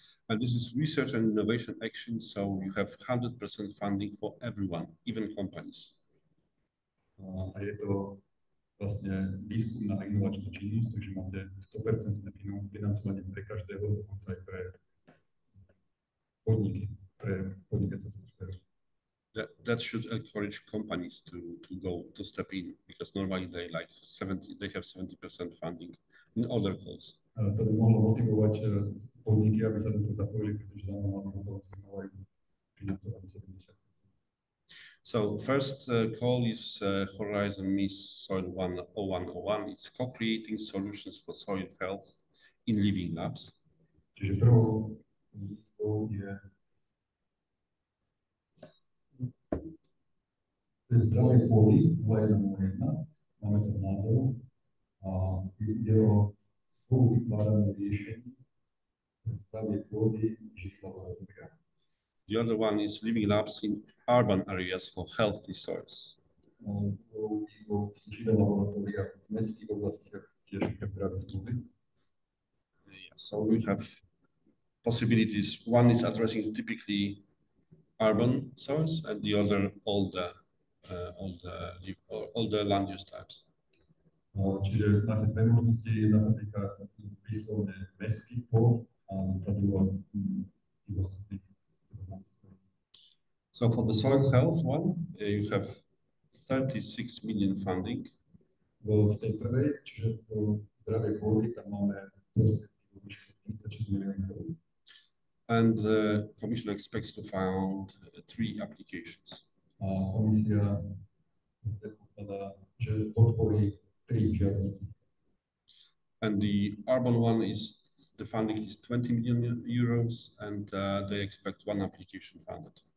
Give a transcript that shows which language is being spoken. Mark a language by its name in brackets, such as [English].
[English] And this is research and innovation action, so you have 100% funding for everyone, even companies. [Slovak] A je to vlastne výskumná a inovačná činnosť, takže máte 100% financovanie pre každého, dokonca aj pre podniky, pre podnikateľskú sféru. [English] That should encourage companies to step in, because normally they have 70% funding in other calls. [Slovak] To by mohlo motivovať podniky, aby sa do toho zapojili, pretože majú financovanie 70%. [English] So first call is Horizon MIS Soil 0101. It's co-creating solutions for soil health in living labs. [Slovak] Čiže prvou výzvou je zdravie pôdy 2101, máme to v názvu a ide o spoluvytváranie riešení pre zdravie pôdy v živých laboratóriách. [English] The other one is living labs in urban areas for healthy soils. [Slovak] Výzvou sú živé laboratória v mestských oblastiach tiež pre zdravie pôdy. [English] So we have possibilities. One is addressing typically urban soils, and the other all the land use types. [Slovak] Čiže máte dve možnosti. Jedna sa týka výslovne mestských pôd a tá druhá dostupných. [English] So for the soil health one, you have 36 million funding. [Slovak] V tej prvej, čiže to zdravie pôdy, tam máme 36 miliónov. [English] And the Commission expects to fund 3 applications. [Slovak] A komisia predpokladá, že podporí 3 žiadosti. [English] And the urban one is, the funding is 20 million euros, and they expect 1 application funded.